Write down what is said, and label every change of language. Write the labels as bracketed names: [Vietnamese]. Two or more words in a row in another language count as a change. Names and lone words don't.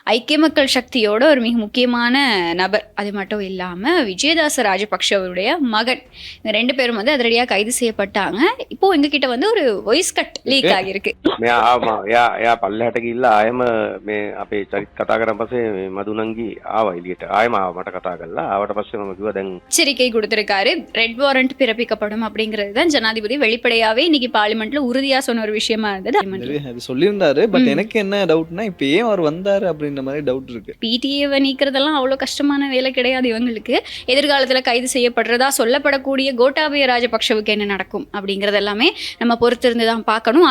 [Tamil] ஐக்கிய மக்கள் சக்தியோட ஒரு மிக முக்கியமான நபர். அது மட்டும் இல்லாமல் விஜயதாச ராஜபக்ஷ அவருடைய மகன். இந்த 2 பேரும் வந்து அதிரடியாக கைது செய்யப்பட்டாங்க. இப்போ எங்ககிட்ட வந்து ஒரு [English] voice cut leak [Tamil] ஆகியிருக்கு. [Sinhala] යා පල්ලෙහාට ගිහිල්ලා ආයෙම මේ අපේ චරිත කතා කරන් පස්සේ මදුනංගි ආවා එළියට. ආයෙම ආවා මට කතා කරලා. ආවට පස්සේ මම කිව්වා දැන් [Tamil] எச்சரிக்கை கொடுத்திருக்காரு. [English] red warrant [Tamil] பிறப்பிக்கப்படும் அப்படிங்கிறது தான் ஜனாதிபதி வெளிப்படையாவே இன்னைக்கு பார்லிமெண்ட்ல உறுதியா சொன்ன ஒரு விஷயமா இருந்தது. அது சொல்லியிருந்தாரு. பட் எனக்கு என்ன டவுட்னா இப்ப ஏன் அவர் வந்தாரு அப்படின்ற மாதிரி டவுட் இருக்கு. பிடிஏவை நீக்கிறதெல்லாம் அவ்வளோ கஷ்டமான வேலை கிடையாது இவங்களுக்கு. எதிர்காலத்துல கைது செய்யப்படுறதா சொல்லப்படக்கூடிய கோட்டாபய ராஜபக்ஷவுக்கு என்ன நடக்கும் அப்படிங்கறது எல்லாமே நம்ம பொறுத்திருந்து தான் பார்க்கணும்.